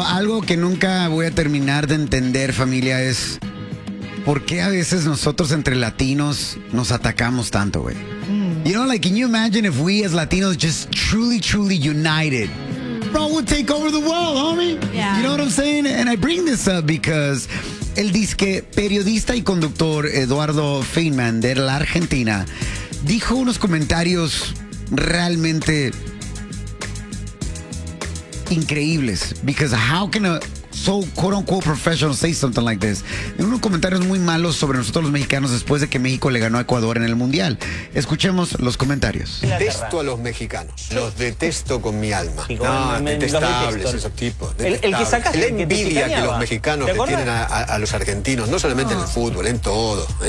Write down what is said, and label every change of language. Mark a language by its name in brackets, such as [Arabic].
[Spanish] Algo que nunca voy a terminar de entender, familia, es por qué a veces nosotros entre latinos nos atacamos tanto, güey. [English] You know, like, can you imagine if we as Latinos just truly, truly united? Bro, we'll take over the world, homie. Yeah. You know what I'm saying? And I bring this up because [Spanish] el disque periodista y conductor Eduardo Feynman de la Argentina dijo unos comentarios realmente increíbles. [English] Because how can a so quote unquote professional say something like this? [Spanish] En unos comentarios muy malos sobre nosotros los mexicanos después de que México le ganó a Ecuador en el mundial. Escuchemos los comentarios. Detesto a los mexicanos. Los detesto con mi alma. No, detestables esos tipos. La envidia que los mexicanos le tienen a los argentinos, no solamente en el fútbol, en todo.